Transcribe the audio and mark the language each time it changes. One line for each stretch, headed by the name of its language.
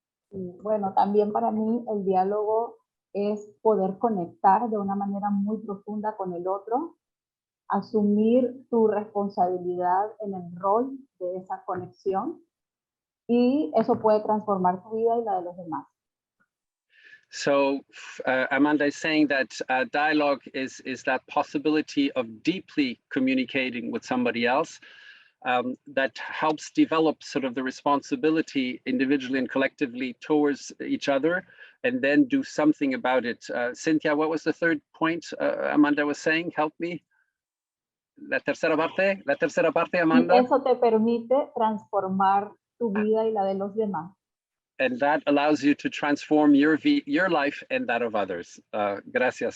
Spanish: Bueno, también para mí el diálogo es poder conectar de una manera muy profunda con el otro, asumir tu responsabilidad en el rol de esa conexión, y eso puede transformar tu vida y la de los demás.
English: So Amanda is saying that dialogue is that possibility of deeply communicating with somebody else that helps develop sort of the responsibility individually and collectively towards each other, and then do something about it. Cynthia, what was the third point Amanda was saying? Help me.
Spanish: La tercera parte, Amanda. Y eso te permite transformar tu vida y la de los demás.
English: And that allows you to transform your life and that of others. Gracias.